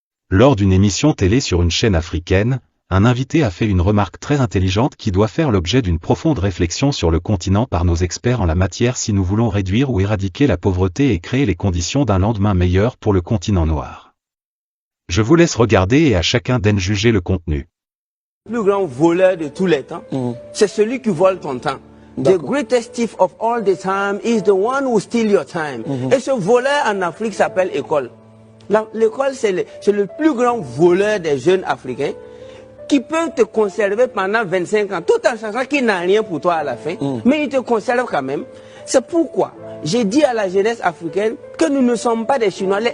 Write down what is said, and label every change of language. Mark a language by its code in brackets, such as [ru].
[fr] Lors d'une émission télé sur une chaîne africaine, un invité a fait une remarque très intelligente qui doit faire l'objet d'une profonde réflexion sur le continent par nos experts en la matière si nous voulons réduire ou éradiquer la pauvreté et créer les conditions d'un lendemain meilleur pour le continent noir. Je vous laisse regarder et à chacun d'en juger le contenu. Le plus grand voleur de tous les temps, c'est celui qui vole ton temps. [en] The greatest thief of all the time is the one who steals your time. [fr] Et ce voleur en Afrique s'appelle école. L'école, c'est le plus grand voleur des jeunes africains qui peut te conserver pendant 25 ans, tout en sachant qu'il n'a rien pour toi à la fin, mais il te conserve quand même. C'est pourquoi j'ai dit à la jeunesse africaine que nous ne sommes pas des Chinois.